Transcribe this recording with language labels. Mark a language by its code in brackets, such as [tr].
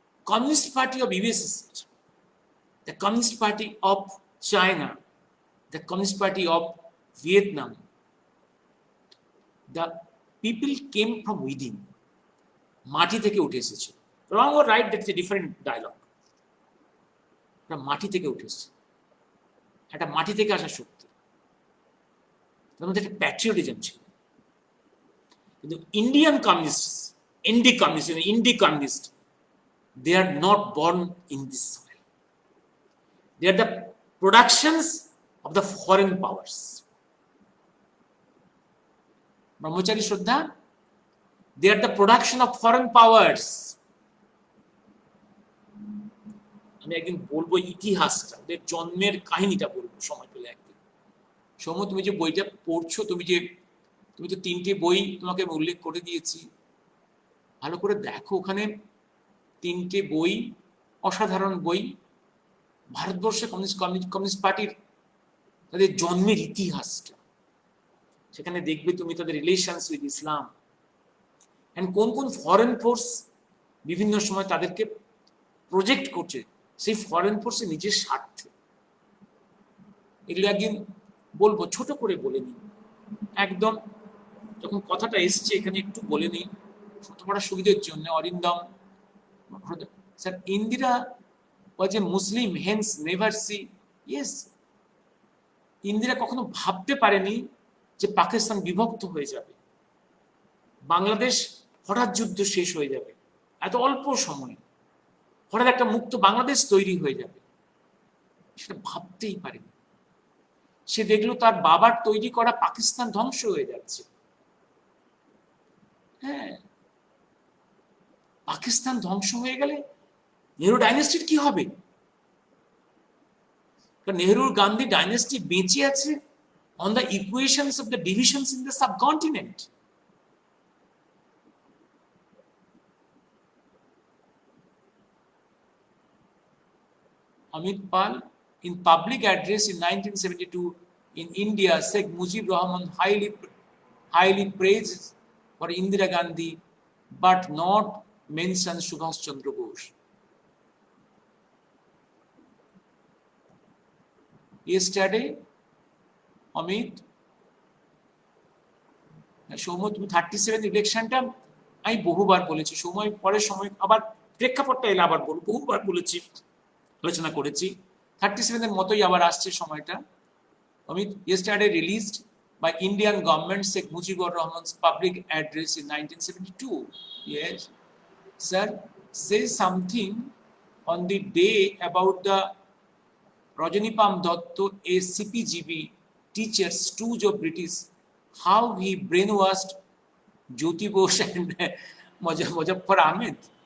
[en] Communist Party of USSR, the Communist Party of China, the Communist Party of Vietnam, the people came from within. মাটি থেকে উঠে এসেছে। Wrong or right, that's a different dialogue. [bn] মাটি থেকে উঠে এসেছে, একটা মাটি থেকে আসা শক্তি, তার মধ্যে একটা প্যাট্রিয়টিজম ছিল। [en] কিন্তু Indian communist, Indian communist, they are not born in this soil. They are the productions of the foreign powers. Brahmachari Shraddha, they are the production of foreign powers. [bn] আমি একদিন বলবো ইতিহাসটা, ওদের জন্মের কাহিনীটা বলবো সময় পেলে একদিন। সৌম্য, তুমি যে বইটা পড়ছো, তুমি তো 3টে বই তোমাকে উল্লেখ করে দিয়েছি, ভালো করে দেখো। ওখানে 3টে বই, অসাধারণ বই, ভারতবর্ষে কমিউনিস্ট পার্টির তাদের জন্মের ইতিহাসটা। সেখানে দেখবে তুমি তাদের রিলেশনস উইথ ইসলাম এন্ড কোন কোন ফরেন ফোর্স বিভিন্ন সময় তাদেরকে প্রজেক্ট করছে সেই ফরেন ফোর্সের নিজের স্বার্থে। এগুলো একদিন বলবো, ছোট করে বলে নিই একদম। যখন কথাটা এসছে এখানে একটু বলে নিই ছোট পড়ার সুবিধার জন্য। [en] Arindam sir, Indira was a Muslim, hence never see. [bn] Yes, Indira কখনো ভাবতে পারেনি যে পাকিস্তান বিভক্ত হয়ে যাবে, বাংলাদেশ হঠাৎ যুদ্ধ শেষ হয়ে যাবে, এত অল্প সময়ে হঠাৎ একটা মুক্ত বাংলাদেশ তৈরি হয়ে যাবে, সেটা ভাবতেই পারেনি। সে দেখলো তার বাবার তৈরি করা পাকিস্তান ধ্বংস হয়ে যাচ্ছে। হ্যাঁ, পাকিস্তান ধ্বংস হয়ে গেলে নেহরু ডাইনেস্টির কি হবে? নেহরুর গান্ধী ডাইনেস্টি বেঁচে আছে on the equations of the divisions in the subcontinent. [en] Amit Pal, in public address in 1972 in India, Sheikh Mujib Rahman highly praised for Indira Gandhi but not mentioned Subhash Chandra Bose. [bn] Yesterday, Amit, Soumya, তুমি 37 ইলেকশনটা আমি বহুবার বলেছি, সময় পরে সময় আবার প্রেক্ষাপটটা এলে আবার বলবো, বহুবার বলেছি, আলোচনা করেছি। 37 মতোই আবার আসছে সময়টা। [en] Amit, yesterday released by Indian government Sheikh Mujibur Rahman's public address in 1972. Yes, sir, say something on the day about the Rajanipam Dotto, a CPGB teacher, stooge of British, how he brainwashed Jyoti Bose and Muzaffar Ahmed.